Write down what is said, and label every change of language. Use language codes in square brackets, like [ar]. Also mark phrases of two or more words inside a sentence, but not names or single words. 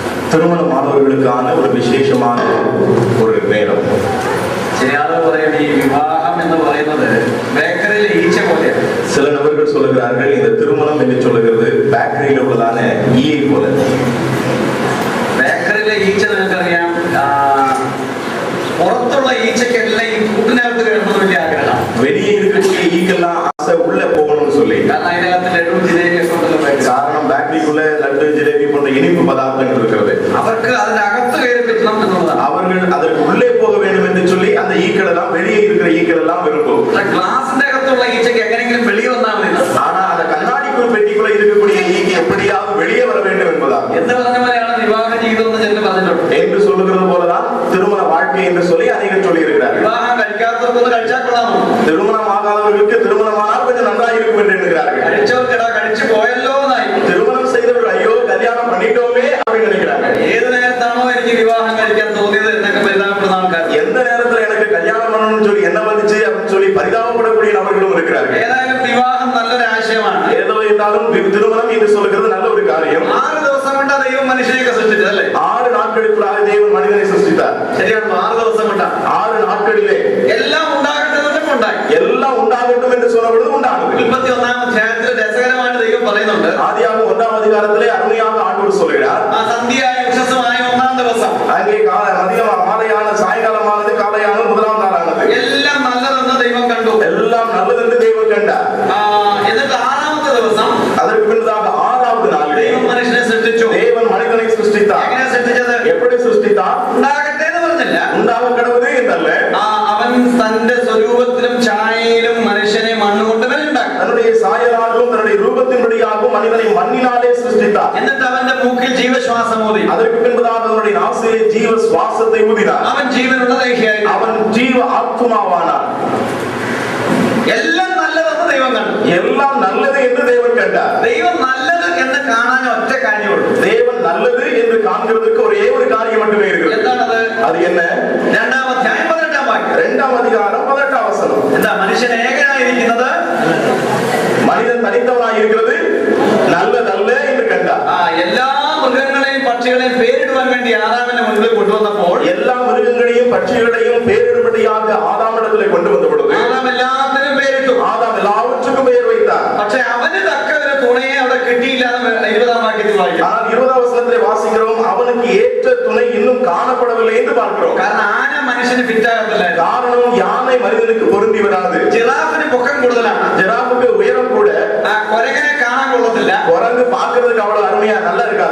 [ta] திருமணமானவர்களுக்கான ஒரு விசேஷமான ஒரு நேரம். சில நபர்கள் சொல்லுகிறார்கள் இந்த திருமணம் என்று சொல்லுகிறது பேக்கரியில் உள்ளதான ஈயை போல. [ml] ബേക്കറിയിലെ ഈച്ച നിങ്ങൾക്കറിയാം, പുറത്തുള്ള ഈച്ചക്കെല്ലാം ഈ കൂട്ടിനകത്ത് കിടന്നത് വലിയ ആഗ്രഹം. [ta] வெளியே இருக்கக்கூடிய ஈக்கெல்லாம் ஆசை உள்ள போகணும்னு சொல்லி. [ml] കാരണം അതിനകത്ത് ലഡു ജിലേബി ഒക്കെ ഉണ്ടല്ലോ. [ta] காரணம் பேக்கரிக்குள்ள லட்டு ஜிலேபி போன்ற இனிப்பு பதார்த்தங்கள் இருக்கிறது. [ml] അവർക്ക് അതിന്റെ അകത്ത് കയറി പറ്റണം എന്നുള്ളതാണ്. [ta] அவர்கள் அதற்கு உள்ளே போக வேண்டும் என்று சொல்லி அந்த ஈக்கள் எல்லாம் வெளியே இருக்கிற ஈக்கள் எல்லாம் விரும்பும். [ml] ഗ്ലാസിന്റെ അകത്തുള്ള ഈച്ചക്ക് എങ്ങനെയെങ്കിലും വെളിയെ വന്നാൽ മതി. [ta] ஆனா அந்த கண்ணாடிக்குள் பெட்டிக்குள்ள இருக்கக்கூடிய ஈக்கு எப்படியாவது வெளியே வர வேண்டும் என்பதா. [ml] എന്ന് പറഞ്ഞ പോലെയാണ് വിവാഹ ജീവിതം എന്ന് ചിലർ പറഞ്ഞിട്ടുണ്ട്. [ta] என்று சொல்லுகிறது போலதான் திருமண வாழ்க்கை என்று சொல்லி அநேகர் சொல்லி இருக்கிறார். [ml] വിവാഹം കഴിക്കാത്തവർക്കൊന്ന് കഴിച്ചാൽ കൊള്ളാമോ? [ta] திருமணம் ஆகாதவர்களுக்கு திருமணமானால் கொஞ்சம் நன்றாக இருக்கும் என்று எண்ணுகிறார்கள். [ml] കഴിച്ചവർക്കിടാ കഴിച്ചു പോയല്ലോ എന്നായി. [ta] திருமணம் செய்தவர்கள் ஐயோ கல்யாணம் பண்ணிட்டோமே அப்படின்னு நினைக்கிறார்கள். [ml] ഏത് നേരത്താണോ എനിക്ക് വിവാഹം കഴിക്കാൻ തോന്നിയത് എന്നൊക്കെ പരിതാപപ്പെടുന്ന ആൾക്കാർ, [ta] எந்த நேரத்துல எனக்கு கல்யாணம் பண்ணணும்னு சொல்லி என்ன வந்துச்சு அப்படின்னு சொல்லி பரிதாபப்படக்கூடிய நபர்களும் இருக்கிறார்கள். [ml] ഏതായാലും വിവാഹം നല്ലൊരു ആശയമാണ്. [ta] ஏதோ இருந்தாலும் திருமணம் என்று சொல்லுகிறது நல்ல ஒரு காரியம். [ml] 6 ദിവസം കൊണ്ട് ദൈവം മനുഷ്യനെ സൃഷ്ടിച്ചത് അല്ലേ? [ta] 6 നാட்களுக்குள்ளாக தேவன் மனிதனை சிருஷ்டித்தார். [ml] ശരിയാണോ? 6 ദിവസം കൊണ്ട് [ta] 6 നാட்களிலே [ml] എല്ലാം ഉണ്ടാകട്ടെ ഉണ്ടായി. [ta] எல்லாம் உண்டாகட்டும் என்று சொன்னபொழுது உண்டானது. [ml] 21-ാം അധ്യായത്തിൽ രസകരമായിട്ട് ദൈവം പറയുന്നുണ്ട്. [ta] ஆதியாகமம் 1-ாம் அதிகாரத்திலே அருமையாக ஆண்டவர் சொல்கிறார், [ml] സന്ധ്യയായ ഉഷസ്സുമായ 1-ാം ദിവസം, [ta] அங்கே மாலையான சாயங்காலமானது காலையான 1-ാം நாளானது. [ml] എല്ലാം നല്ലതെന്ന് ദൈവം കണ്ടു. [ta] எல்லாம் நல்லதென்று தேவன் கண்டார். [ml] എന്നിട്ട് 6-ാമത്തെ ദിവസം, [ta] அதற்கு பின்னதாக 6வது நாளிலே [ml] ദൈവം മനുഷ്യനെ സൃഷ്ടിച്ചു. [ta] தேவன் மனிதனை சிருஷ்டித்தார். [ml] എങ്ങനെ സൃഷ്ടിച്ചത്? [ta] எப்படி சிருஷ்டித்தார்? [ml] ഉണ്ടാകട്ടെ എന്ന് പറഞ്ഞില്ല, [ta] உண்டாக கடவுது എന്നല്ല, [ml] അവൻ തന്റെ സ്വരൂപത്തിലും ഛായയിലും മനുഷ്യനെ മണ്ണുകൊണ്ട് ഉണ്ടാക്കി. [ta] தன்னுடைய சாயலாகவும் தன்னுடைய ரூபத்தின்படியாகவும் மனிதனை மண்ணினாலே சிருஷ்டித்தார். [ml] എന്നിട്ട് അവന്റെ മൂക്കിൽ ജീവശ്വാസം ഊതി. [ta] அதற்கு பின்பதாக அவனுடைய நாசியிலே ஜீவ சுவாசத்தை ஊதினார். [ml] അവൻ ജീവനുള്ള ദേഹിയായി. [ta] அவன் ஜீவ ஆத்மாவானார். [ml] എല്ലാം നല്ലതെന്ന് ദൈവം കണ്ടു. [ta] எல்லாம் நல்லது என்று தேவன் கண்டார். [ml] ദൈവം നല്ലത് എന്ന് കാണാൻ ഒറ്റ കാര്യമുള്ളൂ. [ta] தேவன் நல்லது என்று காண்கிறதுக்கு ஒரே ஒரு காரியம் மட்டுமே இருக்கிறது. [ml] എന്താണത്? [ta] அது என்ன? [ml] 2-ാം അധ്യായം 18-ാം വാക്യം. [ta] 2-ാം அதிகாரம் 18-ാം வசனம். [ml] എന്താ? മനുഷ്യൻ ഏകനായിരിക്കുന്നത് [ta] மனிதன் தனித்தவனாய் இருக்கிறது நல்லதல்ல என்று கண்டார். [ml] എല്ലാ മൃഗങ്ങളെയും പക്ഷികളെയും പേരിടുവാൻ വേണ്ടി ആദാമിന്റെ മുൻപിൽ കൊണ്ടുവന്നപ്പോൾ, [ta] எல்லா மிருகங்களையும் பட்சிகளையும் பேரிடும்படியாக ஆதாமிடத்திலே கொண்டு வந்த பொழுது [ml] ആദാം എല്ലാത്തിനും പേരിട്ടു. [ta] ஆதாம் எல்லாவற்றுக்கும் பெயர் வைத்தார். [ml] പക്ഷെ അവന് തക്ക ഒരു തുണയെ അവിടെ കിട്ടിയില്ല എന്ന് 20-ാം വാക്യത്തിൽ വായിക്കും. [ta] ஆனால் 20-ാം வசனத்திலே வாசிக்கிறோம், அவனுக்கு ஏற்ற துணை இன்னும் காணப்படவில்லை என்று பார்க்கிறோம். [ml] കാരണം ആന മനുഷ്യന് ഫിറ്റാകത്തില്ല. [ta] காரணம் யானை மனிதனுக்கு பொருந்தி வராது. [ml] ജിറാഫിന് പൊക്കം കൂടുതലാണ്. [ta] ஜிராஃபுக்கு உயரம் கூட. [ml] കൊരങ്ങനെ കാണാൻ കൊള്ളത്തില്ല. [ta] குரங்கு பார்க்கிறதுக்கு அவ்வளவு அருமையா நல்லா இருக்காது.